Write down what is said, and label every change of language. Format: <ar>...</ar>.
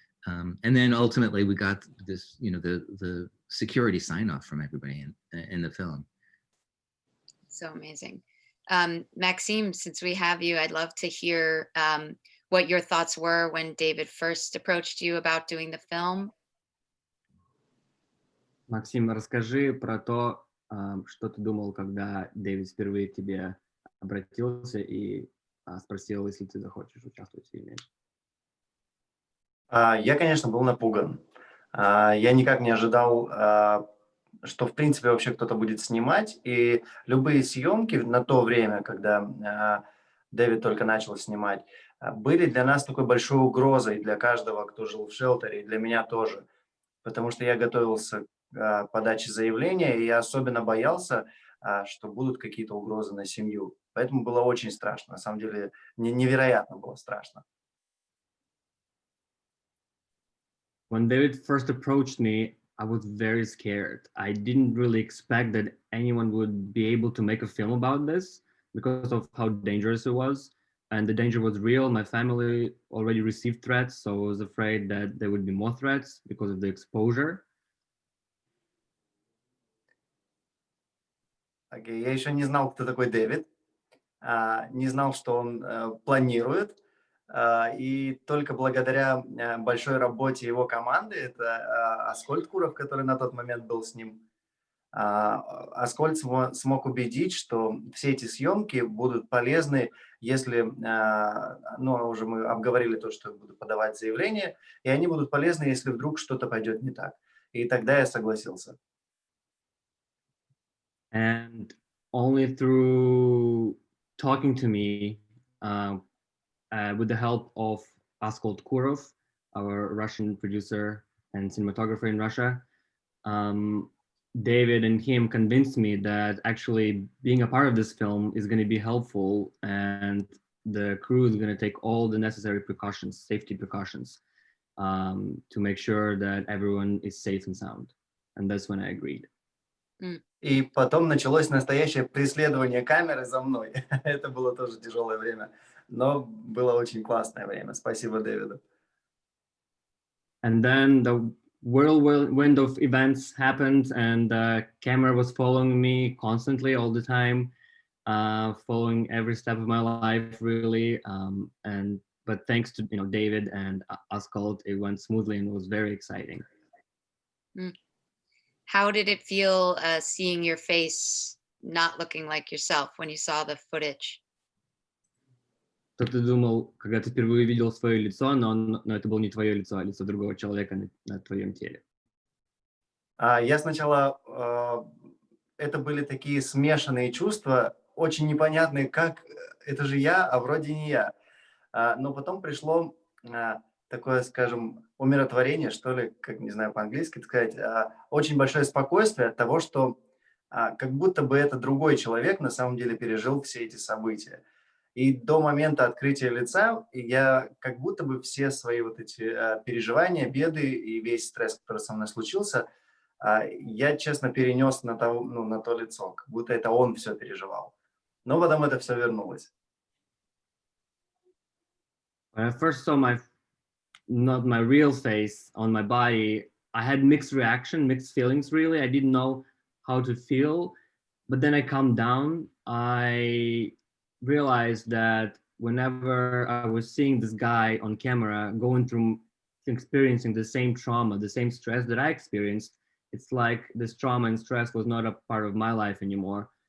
<en>And then ultimately we got this, you know, the security sign off from everybody in the film. So amazing. Maxime, since we have you, I'd love to hear what your thoughts were when David first approached you about doing the film.</en> <ru>Максим, расскажи про то, что ты думал, когда Дэвид впервые к тебе обратился и спросил, если ты захочешь участвовать в фильме. Я, конечно, был напуган. Я никак не ожидал, что, в принципе, вообще кто-то будет снимать. И любые съемки на то время, когда Дэвид только начал снимать, были для нас такой большой угрозой, для каждого, кто жил в шелтере, и для меня тоже. Потому что я готовился к подаче заявления, и я особенно боялся, что будут какие-то угрозы на семью. Поэтому было очень страшно. На самом деле, невероятно было страшно.</ru> <en>When David first approached me, I was very scared. I didn't really expect that anyone would be able to make a film about this because of how dangerous it was. And the danger was real. My family already received threats, so I was afraid that there would be more threats because of the exposure.</en> <ru>Я еще не знал, кто такой Дэвид, не знал, что он планирует. И только благодаря большой работе его команды, это Аскольд Куров, который на тот момент был с ним, Аскольд смог убедить, что все эти съемки будут полезны, если, ну, уже мы обговорили то, что буду подавать заявление, и они будут полезны, если вдруг что-то пойдет не так. И тогда я согласился.</ru> <en>And only through talking to me, with the help of Askold Kurov, our Russian producer and cinematographer in Russia, David and him convinced me that actually being a part of this film is going to be helpful, and the crew is going to take all the necessary precautions, safety precautions, to make sure that everyone is safe and sound. And that's when I agreed.</en> <ru>И потом началось настоящее преследование камеры за мной. Это было тоже тяжелое время, но было очень классное время. Спасибо Дэвиду.</ru> <en>And then the whirlwind of events happened, and the camera was following me constantly all the time, following every step of my life, really. But thanks to David and Askold, it went smoothly and was very exciting. How did it feel seeing your face not looking like yourself when you saw the footage?</en> <ru>Что ты думал, когда ты впервые видел свое лицо, но это было не твое лицо, а лицо другого человека на твоем теле? Я сначала... Это были такие смешанные чувства, очень непонятные, как это же я, а вроде не я. Но потом пришло такое, скажем, умиротворение, что ли, как не знаю по-английски сказать, очень большое спокойствие от того, что как будто бы это другой человек на самом деле пережил все эти события. И до момента открытия лица я как будто бы все свои вот эти переживания, беды и весь стресс, который со мной случился, я честно перенес на то лицо, как будто это он все переживал. Но потом это все вернулось.</ru> <en>When I first saw not my real face on my body, I had mixed feelings really. I didn't know how to feel, but then I calmed down. I realized that whenever I was seeing this guy on camera going through experiencing the same trauma, the same stress that I experienced, it's like this trauma and stress was not a part of my life anymore.</en>